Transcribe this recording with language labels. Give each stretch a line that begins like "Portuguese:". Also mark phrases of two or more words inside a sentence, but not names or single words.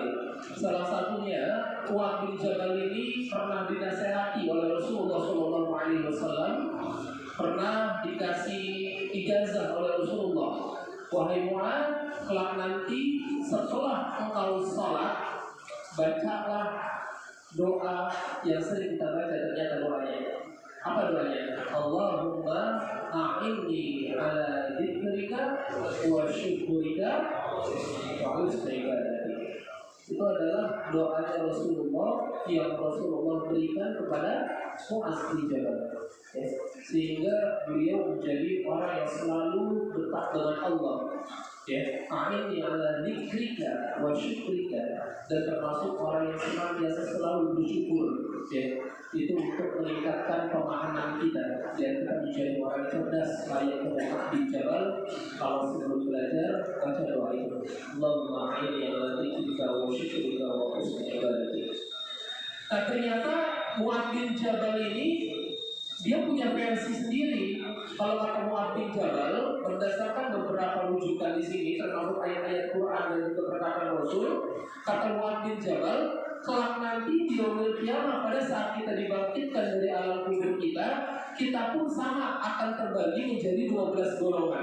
Indonesian: Salah satunya Mu'adz bin Jabal ini pernah dinasehati oleh Rasulullah SAW, pernah dikasih ijazah oleh Rasulullah. Wahai Mu'adz, kelak nanti setelah engkau sholat, bacalah doa yang sering kita baca. Ternyata doanya apa doanya?
Arabic: اللهم أعني على ذكرك وشكرك وحسن عبادتك.
Indonesian: Itu adalah doanya Rasulullah yang Rasulullah berikan kepada Mu'adz bin Jabal, ya. Sehingga beliau menjadi orang yang selalu dekat dengan Allah, ya.
Arabic: أعني على ذكرك وشكرك,
Indonesian: dan termasuk orang yang senantiasa selalu bersyukur, ya. Itu untuk meningkatkan pemahaman kita dan kita menjadi orang cerdas layaknya Mu'adz bin Jabal. Kalau sebelum belajar baca doa itu,
Arabic: اللهم أعني على ذكرك وشكرك وحسن عبادتك.
Indonesian: Nah, ternyata Mu'adz bin Jabal ini dia punya versi sendiri. Kalau kata Mu'adz bin Jabal, berdasarkan beberapa rujukan di sini, termasuk ayat-ayat Quran dan juga perkataan Rasul, kata Mu'adz bin Jabal, kelak nanti di
Arabic: يوم القيامة
Indonesian: pada saat kita dibangkitkan dari alam kubur kita pun sama akan terbagi menjadi 12 golongan.